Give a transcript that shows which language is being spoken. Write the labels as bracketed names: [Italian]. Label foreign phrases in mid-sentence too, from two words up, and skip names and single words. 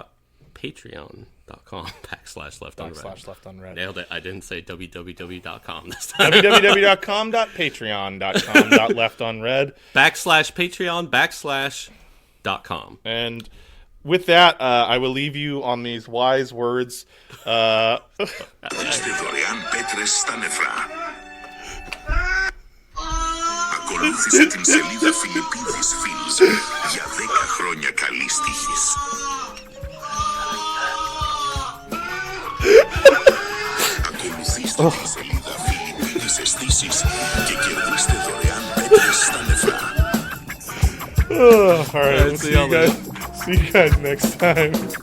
[English] www.patreon.com/leftunread. Nailed it. I didn't say www.com this time. www.patreon.com.leftunread. /Patreon/.com. And with that, I will leave you on these wise words. [Greek] Δώστε δωρεάν πέτρες στα νεφρά. Ακολούθησε την σελίδα Φιλιππίδης Φίλς για 10 χρόνια καλής τύχης. Ακολουθήστε την σελίδα Φιλιππίδης Αισθήσεις και κερδίστε δωρεάν πέτρες στα νεφρά. [English] All right, we'll see you guys next time.